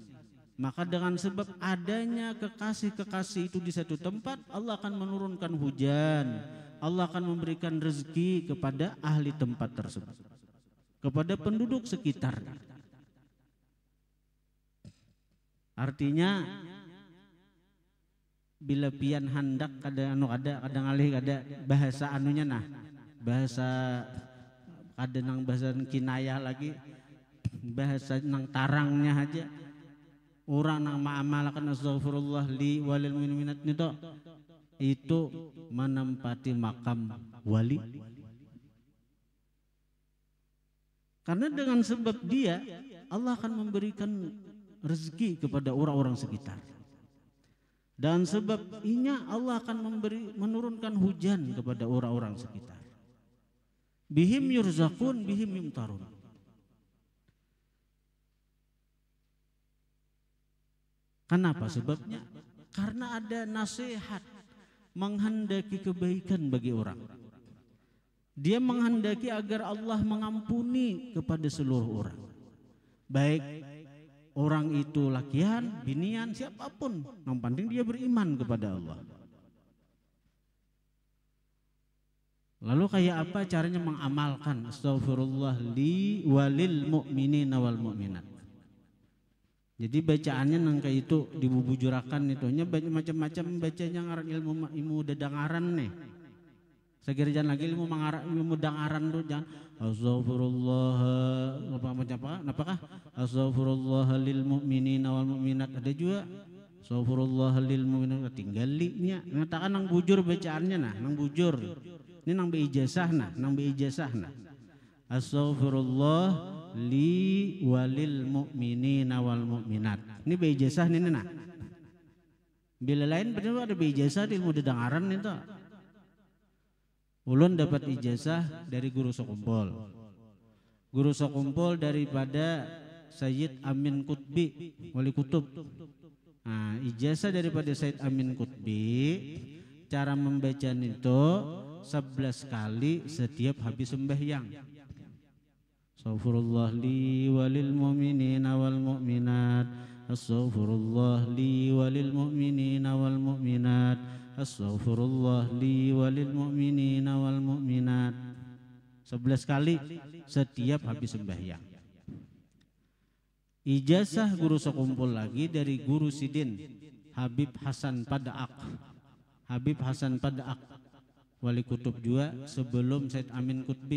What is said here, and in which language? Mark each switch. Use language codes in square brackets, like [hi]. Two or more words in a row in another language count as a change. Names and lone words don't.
[id] Maka dengan sebab adanya kekasih-kekasih itu di satu tempat, Allah akan menurunkan hujan, Allah akan memberikan rezeki kepada ahli tempat tersebut, kepada penduduk sekitar. [bjn] Artinya bila pian hendak kadang alih ada bahasa anunya, nah bahasa kadang bahasa kinayah lagi, bahasa nang tarangnya aja. [id] Orang yang mengamalkan [ar] أستغفر الله لي وللمؤمنات [id] itu menempati makam wali. Karena dengan sebab dia Allah akan memberikan rezeki kepada orang-orang sekitar. Dan sebab inya Allah akan menurunkan hujan kepada orang-orang sekitar. [ar] بهم يرزقون بهم يمطرون. [id] Kenapa sebabnya? Karena ada nasihat menghendaki kebaikan bagi orang. Dia menghendaki agar Allah mengampuni kepada seluruh orang. Baik orang itu lakian, binian, siapapun, yang penting dia beriman kepada Allah. Lalu kayak apa caranya mengamalkan [ar] أستغفر الله لي وللمؤمنين والمؤمنات. [bjn] Jadi bacaannya nang kayak itu dibubujurakan itunya macam-macam bacanya ngaran ilmu dedangaran nih. Sekiranya lagi ilmu dangaran tuh jangan astaghfirullah apakah [ar] أستغفر الله للمؤمنين والمؤمنات, [id] ada juga [ar] أستغفر الله للمؤمنين, [bjn] tinggal li-nya ngatakan nang bujur bacaannya nah, nang bujur. Ini nang beijazah nah, [ar] أستغفر الله لي وللمؤمنين والمؤمنات. [bjn] Ini beijazah ini nah. Bila lain betul ada beijazah di ilmu dedangaran itu. Ulun dapat ijazah dari guru sekumpul. [id] Guru sekumpul daripada Sayyid Amin Qutbi, Wali Kutub. Nah, ijazah daripada Sayyid Amin Qutbi, cara membaca itu 11 kali setiap habis sembahyang. [ar] أستغفر الله لي وللمؤمنين والمؤمنات. أستغفر الله لي وللمؤمنين والمؤمنات. أستغفر الله لي وللمؤمنين والمؤمنات. [id] 11 kali setiap habis sembahyang. Ijazah guru sekumpul lagi dari guru Sidin Habib Hasan Padaak. Habib Hasan Padaak, Wali Kutub juga sebelum Said Amin Qutbi.